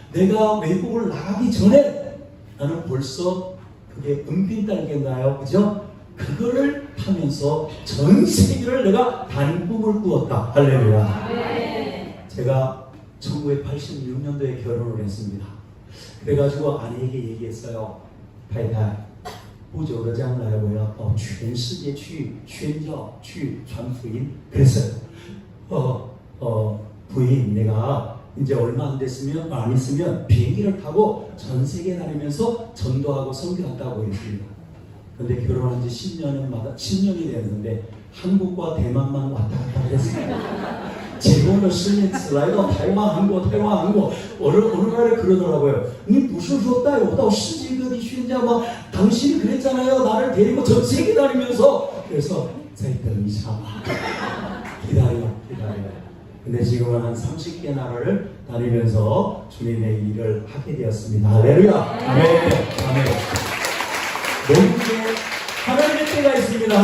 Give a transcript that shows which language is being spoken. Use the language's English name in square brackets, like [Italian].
[Korean] 내가 외국을 나가기 전에 나는 벌써 그게 은빈딸기인가요? 그죠? 그거를 하면서 전 세계를 내가 다닌 꿈을 꾸었다. 할렐루야. 제가 1986년도에 결혼을 했습니다. 그래가지고 아내에게 얘기했어요. [Chinese] 太太不久的将来我要到全世界去宣教去传福音 [Korean] 그랬어요. 부인 내가 이제 얼마 안 있으면 비행기를 타고 전 세계 다니면서 전도하고 선교한다고 했습니다. 근데 결혼한 지 10년이 됐는데 한국과 대만만 왔다 갔다 했습니다. [Chinese] 结婚的10年只来到台湾、韩国、台湾、韩国， [Korean] 어느 날에 그러더라고요. [Chinese] 你不是说带我到世界各地宣教吗? [Korean] 당신이 그랬잖아요. 나를 데리고 전 세계 다니면서. 그래서 [Chinese] 再等一下吧. [Korean] 기다려. 근데 지금은 한 30개 나라를 다니면서 주님의 일을 하게 되었습니다. 할렐루야. 아멘. 모든 게 하나님의 때가 있습니다.